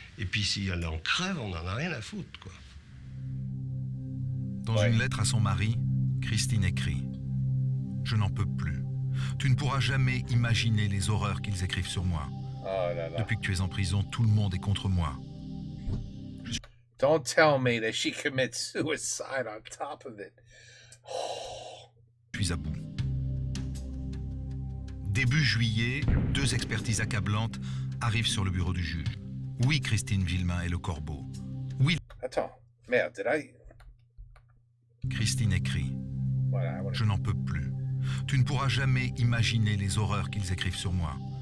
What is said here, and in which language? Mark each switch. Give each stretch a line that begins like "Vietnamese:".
French: Et puis, si elle en crève, on n'en a rien à foutre, quoi. Dans une lettre à son mari, Christine écrit « Je n'en peux plus. Tu ne pourras jamais imaginer les horreurs qu'ils écrivent sur moi. Depuis que tu es en prison, tout le monde est contre moi.
English: Don't tell me that she commits suicide on top of it.
French: Je suis à bout. » Début juillet, 2 expertises accablantes arrivent sur le bureau du juge. Oui, Christine Villemain est le corbeau. Oui. Attends, merde,
English: did I...
French: Christine écrit « Je n'en peux plus. Tu ne pourras jamais imaginer les horreurs qu'ils écrivent sur moi.